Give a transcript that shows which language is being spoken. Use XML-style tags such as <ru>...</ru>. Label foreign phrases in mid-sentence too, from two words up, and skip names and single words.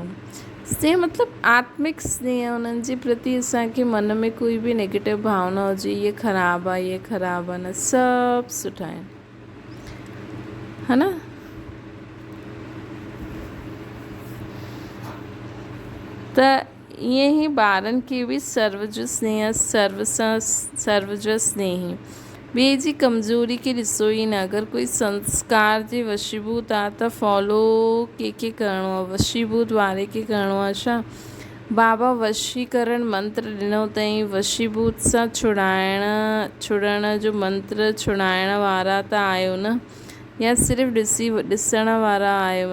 <sd>स्नेह मतिलबु आत्मिक स्नेह, उन्हनि जे प्रति असांखे मन में कोई बि नेगेटिव भावना हुजे, इहे ख़राबु आहे, इहे ख़राबु आहे, न, सभु सुठा आहिनि, है न। त ईअं ई ॿारनि खे बि सर्व जो स्नेह, सर्व सां सर्व जो स्नेही। ॿिए जी कमज़ोरी खे ॾिसो ई न। अगरि कोई संस्कार जे वशीभूत आहे त फॉलो कंहिंखे करिणो आहे, वशीभूत वारे खे करिणो आहे छा। बाबा वशीकरण मंत्र ॾिनो अथई, वशीभूत सां छुड़ण जो मंत्र छुड़ाइण वारा त आहियो न, या सिर्फ़ु ॾिसण वारा आहियो।</sd>